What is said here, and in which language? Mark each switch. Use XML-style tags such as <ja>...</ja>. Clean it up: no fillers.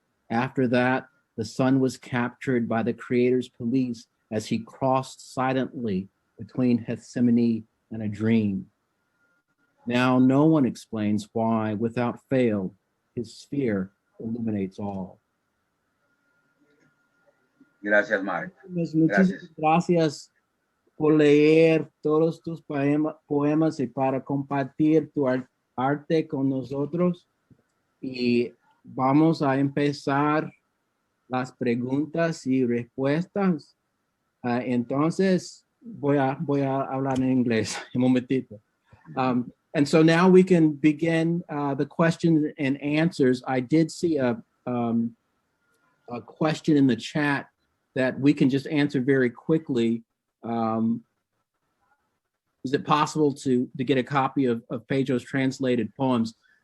<en>After that, the sun was captured by the Creator's police as he crossed silently between Gethsemane and a dream. Now no one explains why, without fail, his sphere illuminates all.</en> <es>Gracias, Mark. Muchísimas gracias por leer todos tus poemas y para compartir tu arte con nosotros. Y vamos a empezar las preguntas y respuestas. Entonces, voy a hablar en inglés un momentito.</es> <en>And so now we can begin the questions and answers. I did see a question in the chat that we can just answer very quickly. Is it possible to get a copy of Pedro's translated poems?</en>